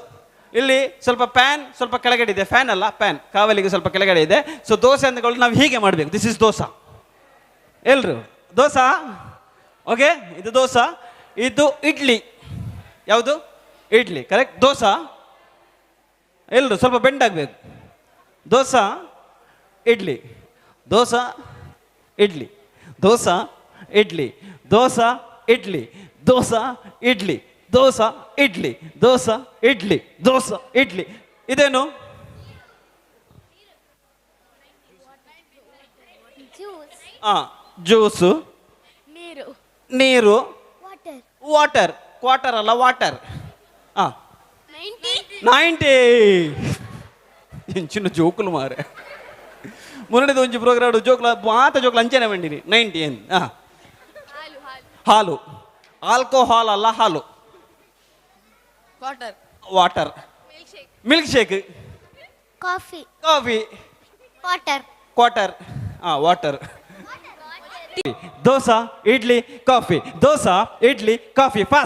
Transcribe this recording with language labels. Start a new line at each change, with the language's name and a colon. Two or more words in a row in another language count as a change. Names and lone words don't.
Kannada: ಇಲ್ಲಿ ಸ್ವಲ್ಪ ಪ್ಯಾನ್ ಸ್ವಲ್ಪ ಕೆಳಗಡೆ ಇದೆ. ಫ್ಯಾನ್ ಅಲ್ಲ, ಪ್ಯಾನ್ ಕಾವಲಿಗೆ ಸ್ವಲ್ಪ ಕೆಳಗಡೆ ಇದೆ. ಸೊ ದೋಸೆ ಅಂದ್ಕೊಂಡು ನಾವು ಹೀಗೆ ಮಾಡಬೇಕು.
English: this is
Kannada: ದೋಸೆ. ಎಲ್ರು ದೋಸೆ. ಓಕೆ, ಇದು ದೋಸೆ. ಇದು ಇಡ್ಲಿ. ಯಾವುದು? ಇಡ್ಲಿ. ಕರೆಕ್ಟ್. ದೋಸೆ. ಎಲ್ರು ಸ್ವಲ್ಪ ಬೆಂಡ್ ಆಗಬೇಕು. ದೋಸೆ ಇಡ್ಲಿ, ದೋಸೆ ಇಡ್ಲಿ, ದೋಸೆ ಇಡ್ಲಿ, ದೋಸೆ ಇಡ್ಲಿ, ದೋಸೆ ಇಡ್ಲಿ, ದೋಸೆ ಇಡ್ಲಿ, ದೋಸೆ ಇಡ್ಲಿ, ದೋಸೆ ಇಡ್ಲಿ. ಇದೇನು? ಜ್ಯೂಸು, ನೀರು, ವಾಟರ್. ಕ್ವಾರ್ಟರ್ ಅಲ್ಲ,
Tulu: ವಾಟರ್. 90 ಇಂಚಿನ ಜೋಕುಲು ಮಾರೆ. ಮುನ್ನಡೆದ ಒಂಜಿ ಪ್ರೋಗ್ರಾಮ್ ಜೋಕ್ಲ ಮಾತ ಜೋಕ್ಲ ಅಂಚನೆ ಬಂಡಿನಿ.
Kannada: 90 ಏನು? ಹಾಲು. ಆಲ್ಕೋಹಾಲ್ ಅಲ್ಲ, ಹಾಲು.
English: Water. Milk shake. ಕಾಫಿ. Quarter. Water.
Kannada: ದೋಸೆ ಇಡ್ಲಿ ಕಾಫಿ, ದೋಸೆ ಇಡ್ಲಿ ಕಾಫಿ. ಫಾಸ್ಟ್.